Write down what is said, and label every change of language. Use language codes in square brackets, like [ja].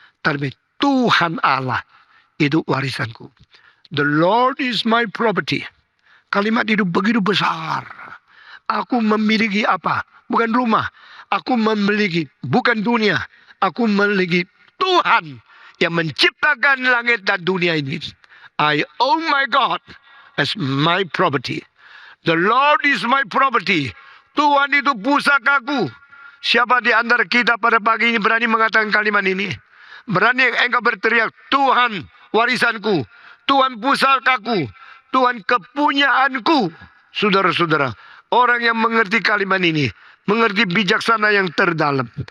[id] Tapi Tuhan Allah itu warisanku. [en] The Lord is my property. [id] Kalimat itu begitu besar. Aku memiliki apa? Bukan rumah. Aku memiliki bukan dunia. Aku memiliki Tuhan yang menciptakan langit dan dunia ini. [en] I own my God as my property. The Lord is my property. [id] Tuhan itu pusakaku. Siapa di antara kita pada pagi ini berani mengatakan kalimat ini? Berani engkau berteriak, Tuhan warisanku, Tuhan pusakaku, Tuhan kepunyaanku. Saudara-saudara, orang yang mengerti kalimat ini, mengerti bijaksana yang terdalam.